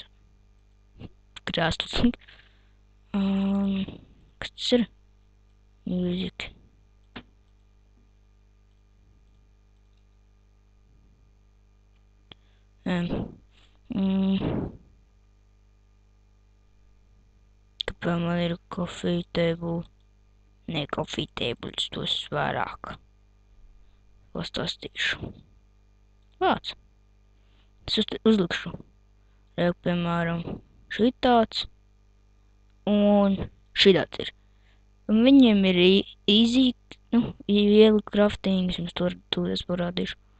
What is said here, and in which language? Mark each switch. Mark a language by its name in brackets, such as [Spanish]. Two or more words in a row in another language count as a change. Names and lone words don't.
[Latvian] Krāstus. Kas tas ir? Music. Kāpēc man ir [English] coffee table? [Latvian] Ne, [English] coffee tables, [Latvian] tos vairāk. Pastāstīšu. Vāc. Es uzlikšu. Reku, piemēram, šitāds. Un šitāds ir. Un viņiem ir easy, viegli crafting, es jums to es parādīšu.